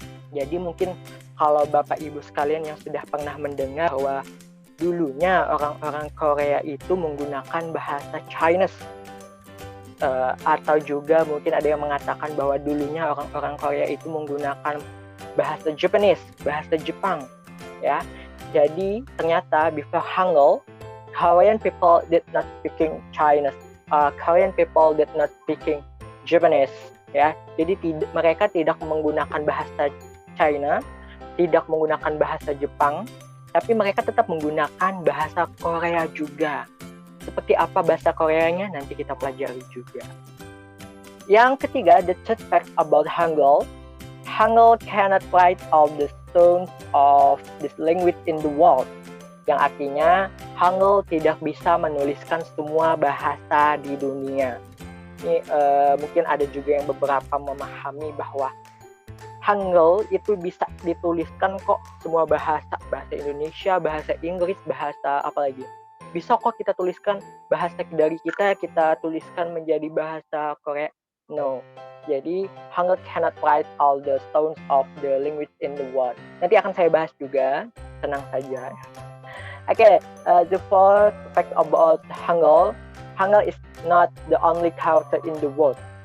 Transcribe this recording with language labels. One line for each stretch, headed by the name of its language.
Indonesian: Jadi mungkin kalau Bapak Ibu sekalian yang sudah pernah mendengar bahwa dulunya orang-orang Korea itu menggunakan bahasa Chinese. Atau juga mungkin ada yang mengatakan bahwa dulunya orang-orang Korea itu menggunakan bahasa Japanese, bahasa Jepang, ya. Jadi ternyata
English: before Hangul, Korean people did not speaking Chinese, Korean people did not speaking Japanese, ya.
Indonesian: Jadi mereka tidak menggunakan bahasa China, tidak menggunakan bahasa Jepang, tapi mereka tetap menggunakan bahasa Korea juga. Seperti apa bahasa Koreanya nanti kita pelajari juga. Yang ketiga,
English: the third fact about Hangul. Hangul cannot write all the stones of this language in the world.
Indonesian: Yang artinya Hangul tidak bisa menuliskan semua bahasa di dunia. Ini mungkin ada juga yang beberapa memahami bahwa Hangul itu bisa dituliskan kok semua bahasa Indonesia, bahasa Inggris, bahasa apa lagi? Bisa kok kita tuliskan bahasa dari kita tuliskan menjadi bahasa Korea.
English: No. Jadi Hangul cannot write all the stones of the language in the world.
Indonesian: Nanti akan saya bahas juga, tenang saja.
English: Okay, the fourth fact about Hangul. Hangul is not the only character in the world.